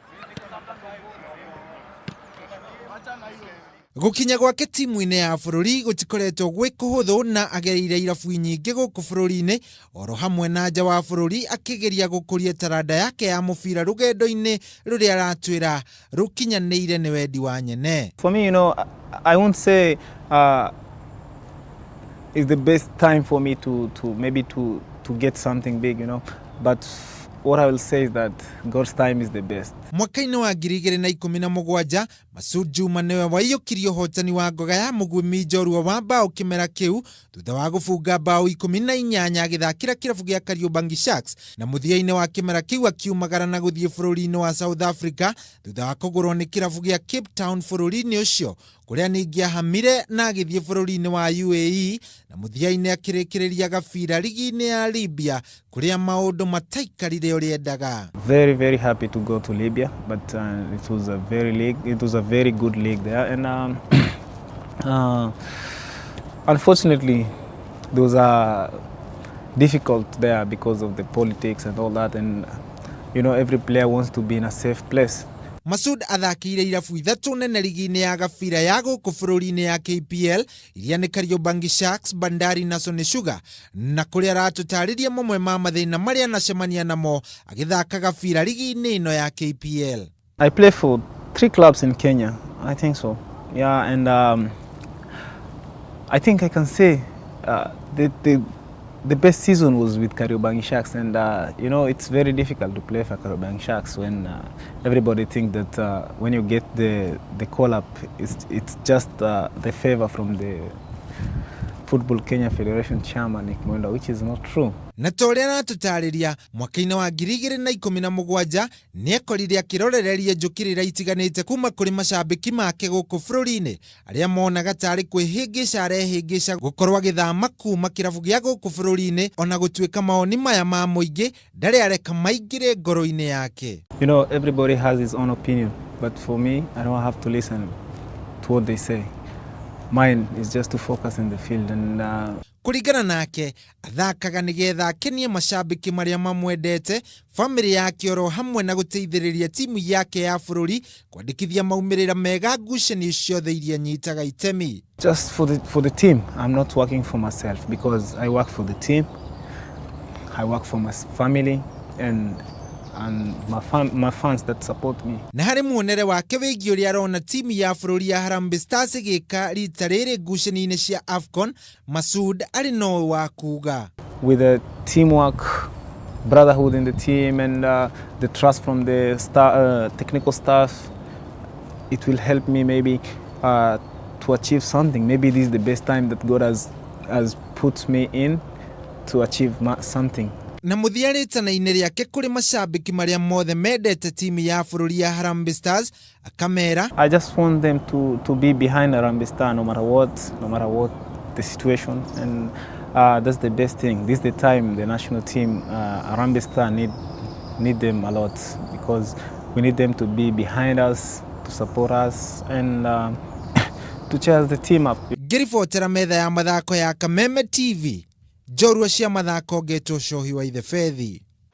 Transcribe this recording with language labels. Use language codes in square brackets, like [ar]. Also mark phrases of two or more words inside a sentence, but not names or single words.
[ki] Gukinya gwake timu-ini ya bururi gutikoretwo gwi kuhuthu na agereire irabu nyingi guku bururi-ini oro hamwe na nja wa bururi akigeria gukuria taranda yake ya mubira rugendo-ini ruria aratwira rukinyanire ni wendi wa nyene. [en] For me, I won't say it's the best time for me to get something big, but what I will say is that God's time is the best. [ki] Mwaka-ini wa 2017 Masoud Juma niwe waiyukirio hotani wa ngoga ya mugwimi njorua wa bao kimera kiu thutha wa gufunga bao 18 agithakira kirabu gia Kariobangi Sharks na muthia-ini wa kimera kiu akiumagara na guthie bururi-ini wa South Africa thutha wa kugurwo ni kirabu gia Cape Town bururi-ini ucio kuria ningi ahamire na agithie bururi-ini wa UAE na muthia-ini akirikiriria gabira ligi-ini ya Libya kuria maundu mataikarire uriendaga. [en] Very, very happy to go to Libya, but it was a very good league there, and unfortunately those are difficult there because of the politics and all that, and every player wants to be in a safe place. [ki] Masoud athakire irabu ithatu nene ligi-ini ya gabira ya guku bururi-ini ya KPL iria ni Kariobangi Sharks, Bandari na Sony Sugar, na kuria aratutariria mamwe ma mathina maria anacemania namo agithaka gabira ligi-ini ino ya KPL. [en] I play for 3 clubs in Kenya, I think so. Yeah, and I think I can say the best season was with Kariobangi Sharks, and it's very difficult to play for Kariobangi Sharks when everybody think that when you get the call up, it's just the favor from the Football Kenya Federation chairman Nick Mwenda, which is not true. [ki] Na toria na tutariria mwaka-ini wa 2017 ni ekorire akirorereria njukirira itiganite kuma kuri mashabiki make guku bururi-ini aria monaga tari kwihingica arehingica gukorwo agithama kuma kirabu gia guku bururi-ini ona gutuika maoni maya ma muingi ndari areka maingire ngoro-ini yake. [en] Everybody has his own opinion, but for me, I don't have to listen to what they say. Mine is just to focus in the field, and [ki] kuringana nake athakaga nigetha akenie mashabiki maria mamwendete, family yake oro hamwe na guteithiriria timu yake ya bururi kwandikithia maumirira mega ngucanio ciothe iria nyitaga itemi. [en] Just for the team. I'm not working for myself, because I work for the team. I work for my family and my fans that support me. [ki] Na hari muonere wake wigi uria arona timu ya bururi ya Harambee Stars igika rita riri ngucanio-ini cia Afcon, Masoud ari no wa kuga. [en] With the teamwork, brotherhood in the team, and the trust from the technical staff, it will help me maybe to achieve something. Maybe this is the best time that God has put me in to achieve something. [ki] Na muthia ritana-ini riake kuri mashabiki maria mothe mendete timu ya bururi ya Harambee Stars akamera, [en] I just want them to be behind Harambee Star no matter what the situation, and that's the best thing. This is the time the national team Harambee Star need them a lot, because we need them to be behind us, to support us, and to cheer the team up. [ki] Ngiribotera metha ya mathako ya Kameme TV, Njorua cia Mathako, Geto Shohi wa Ithe Fethi.